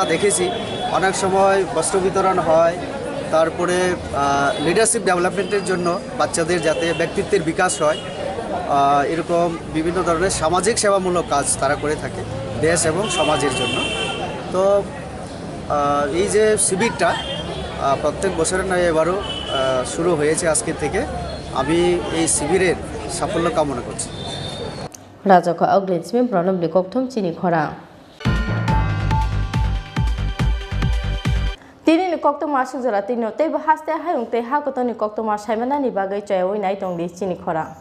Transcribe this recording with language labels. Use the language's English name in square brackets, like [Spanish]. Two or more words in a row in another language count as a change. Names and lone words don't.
[Bangla] দেখেছি অনেক সময় বস্ত্র বিতরণ হয় তারপরে [English] leadership development [Bangla] জন্য বাচ্চাদের যাতে ব্যক্তিত্বের বিকাশ হয় এরকম বিভিন্ন ধরনের সামাজিক সেবামূলক কাজ তারা করে থাকে দেশ এবং সমাজের জন্য তো এই যে শিবিরটা প্রত্যেক বছরের নয় এবারও শুরু হয়েছে আজকে থেকে আমি এই শিবিরের সাফল্য কামনা করছি [Kok Borok] Rajaka Oglismi Pranabni koktum chini khora Tini ni koktum asuk jora tino tei haste hayung tei hakotoni koktum asaimana ni bagai chayoi nai tongli chini khora